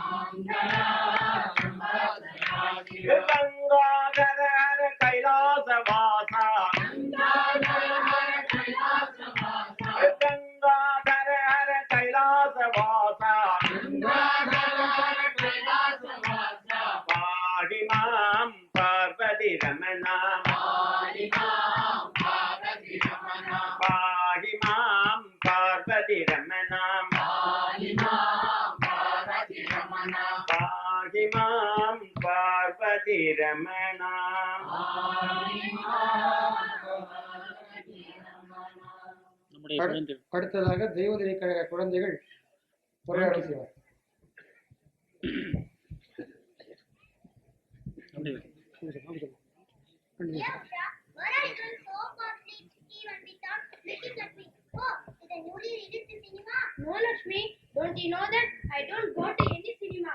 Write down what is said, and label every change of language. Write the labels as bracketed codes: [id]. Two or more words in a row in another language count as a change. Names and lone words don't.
[sa] गङ्गाधर हरे कैलास वास गङ्गाधर हरे कैलास वास पाहिमाम् पार्वती रमण पाहिमाम् पार्वती रमण पाहिमाम् पार्वती रमण [ta] அடுத்ததாக தெய்வதிரை கழக குழந்தைகள் உரையாடல் செய்வார். [en] No, Lakshmi, don't you know that I don't go to any cinema?